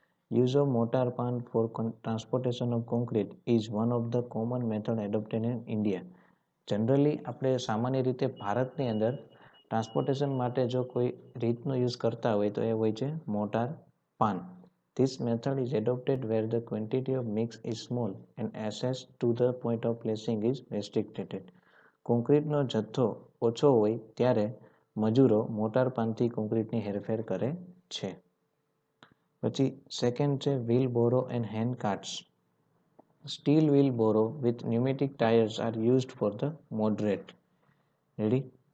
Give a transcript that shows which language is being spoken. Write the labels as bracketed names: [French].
[English] Use of mortar pan for transportation of concrete is one of the common method adopted in India. [Gujarati] Generally આપણે સામાન્ય રીતે ભારતની અંદર transportation માટે જો કોઈ રીતનો યુઝ કરતા હોય તો એ હોય છે મોટાર પાન. [English] This method is adopted where the quantity of mix is small and access to the point of placing is restricted. [Gujarati] કોન્ક્રીટનો જથ્થો ઓછો હોય ત્યારે મજૂરો મોટાર પાનથી કોન્ક્રીટની હેરફેર કરે છે. પછી સેકન્ડ છે [English] Wheelbarrow and hand carts. Steel wheelbarrow with pneumatic tyres are used for the moderate, ready.